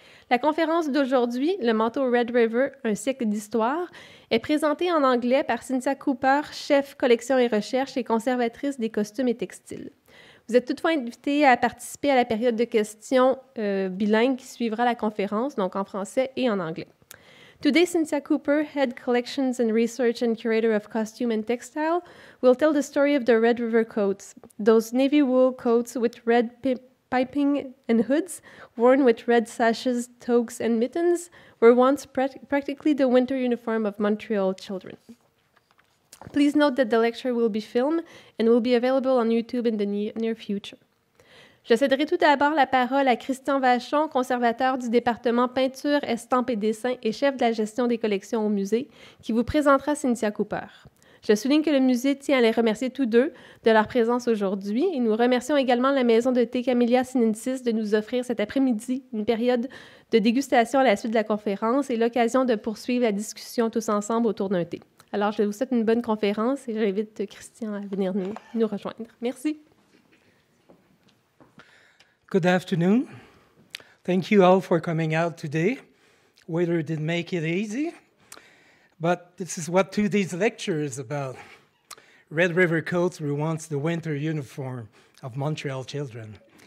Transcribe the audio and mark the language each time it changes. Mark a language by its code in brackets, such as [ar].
[fr] La conférence d'aujourd'hui, le manteau Red River, un siècle d'histoire, est présentée en anglais par Cynthia Cooper, chef collection et recherche et conservatrice des costumes et textiles. Vous êtes toutefois invités à participer à la période de questions bilingues qui suivra la conférence, donc en français et en anglais. [en] Today, Cynthia Cooper, Head Collections and Research and Curator of Costume and Textile, will tell the story of the Red River coats, those navy wool coats with red piping and hoods, worn with red sashes, toques, and mittens, were once practically the winter uniform of Montreal children. Please note that the lecture will be filmed and will be available on YouTube in the near future. [fr] Je céderai tout d'abord la parole à Christian Vachon, conservateur du département peinture, estampes et dessins et chef de la gestion des collections au musée, qui vous présentera Cynthia Cooper. Je souligne que le musée tient à les remercier tous deux de leur présence aujourd'hui et nous remercions également la maison de thé Camellia Sinensis de nous offrir cet après-midi une période de dégustation à la suite de la conférence et l'occasion de poursuivre la discussion tous ensemble autour d'un thé. Alors, je vous souhaite une bonne conférence et j'invite Christian à venir nous rejoindre. Merci. [en] Good afternoon. Thank you all for coming out today. Weather didn't make it easy. But this is what today's lecture is about. Red River coats were once the winter uniform of Montreal children.